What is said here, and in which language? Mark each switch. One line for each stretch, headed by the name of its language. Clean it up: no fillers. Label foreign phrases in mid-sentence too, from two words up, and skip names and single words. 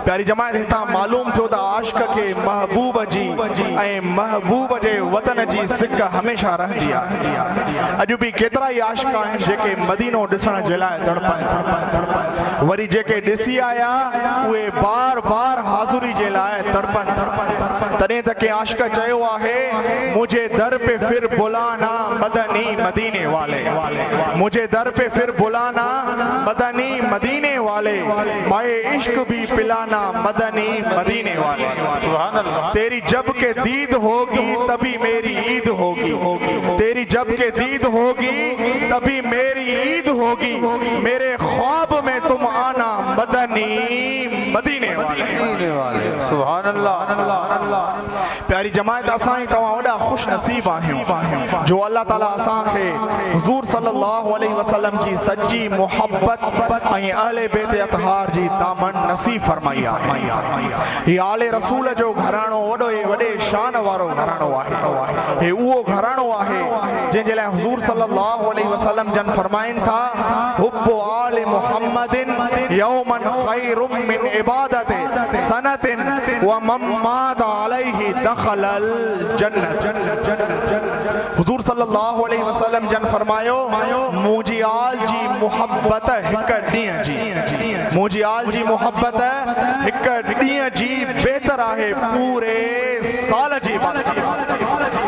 Sindhi: प्यारी जमायत, हितां मालूम थियो त आशिक़ खे महबूब जी ऐं महबूब जे वतन जी सिक हमेशह रहंदी आहे। अॼु बि केतिरा ई आशिक़ आहिनि जेके मदीनो ॾिसण जे लाइ तड़पनि, वरी जेके ॾिसी आया उहे बार बार हाज़ुरी जे लाइ तड़पनि। तॾहिं त के आशिक़ चयो आहे,
Urdu: مجھے در پے پھر بلانا مدنی مدینے والے، مجھے در پے پھر بلانا مدنی مدینے والے، مئے عشق بھی پلانا مدنی مدینے والے. تیری جب کہ دید ہوگی تبھی میری عید ہوگی، تیری جب کہ دید ہوگی تبھی میری عید ہوگی، میرے خواب میں تم آنا مدنی مدینے والے.
Arabic: سبحان الله.
Sindhi: प्यारी जमायत, असां ई तव्हां वॾा ख़ुशि नसीब आहियूं जो अल्लाह ताला असांखे हुज़ूर
Arabic: صلى الله عليه وسلم
Sindhi: जी सच्ची मोहब्बत ऐं अहले बैत अतहार जी दामन नसीब फरमाई आहे। हीअ आले रसूल जो घराणो वॾो ऐं वॾे शान वारो घराणो आहे। हे उहो घराणो आहे जंहिंजे लाइ हुज़ूर
Arabic: صلى الله عليه وسلم
Sindhi: जन फरमाइनि था,
Arabic: حب آل محمد يوما خير من عبادة سنة ومن مات عليه دخل الجنة.
Sindhi: हुज़ूर
Arabic: صلى الله عليه وسلم
Sindhi: जन फरमायो, मुंहिंजी आल जी मुहब्बत हिक ॾींहं जी, मुंहिंजी आल जी मुहब्बत हिक ॾींहं जी बहितर आहे पूरे साल जी इबादत।